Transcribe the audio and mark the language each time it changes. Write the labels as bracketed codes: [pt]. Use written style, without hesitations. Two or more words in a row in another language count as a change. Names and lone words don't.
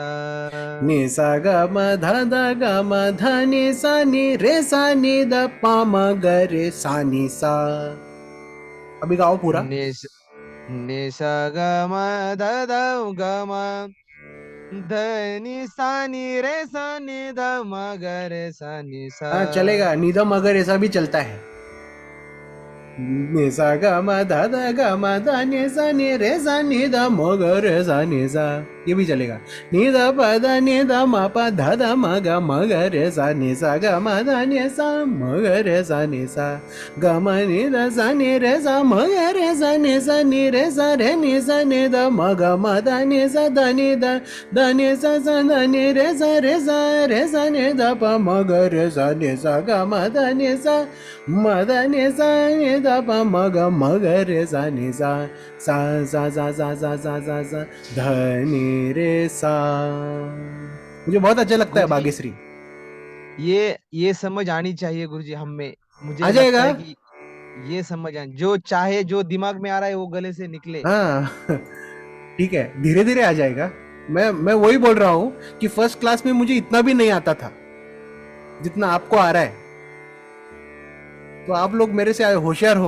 [hi] नि सा ग म ध ध ग म ध नि सा नि रे सा नि ध प म ग रे सा नि सा। अभी गाओ पूरा। नि स- नि सा ग म ध ध ग म ध नि सा नि रे सा नि ध म ग रे सा नि सा हाँ चलेगा, निदा मगर ऐसा भी चलता है। नि सा ग म ध ध ग म ध नि सा नि रे सा नि ध म ग रे सा नि सा, ये भी चलेगा। नि ध प ध नि ध म प ध ध म ग रे सा नि सा ग म ध नि सा म ग रे सा नि सा ग म नि ध सा नि रे सा म ग रे सा नि सा नि रे सा रे नि सा नि ध म ग म ध नि सा ध नि ध ध नि सा सा ध नि रे सा नि ध प म ग रे सा नि सा ग म ध नि सा म ध नि सा नि ध प म ग रे सा नि सा सा सा सा सा सा सा सा सा ध नि रे सा। मुझे बहुत अच्छा लगता है गुरुजी भाग्यश्री। ये समझ आनी चाहिए गुरुजी हमें। आ मुझे लगता जाएगा। है कि ये समझ आनी, जो चाहे जो दिमाग में आ रहा है वो गले से निकले। हाँ ठीक है, धीरे धीरे आ जाएगा। मैं वही बोल रहा हूँ कि [en] First class [hi] में मुझे इतना भी नहीं आता था जितना आपको आ रहा है, तो आप लोग मेरे से होशियार हो।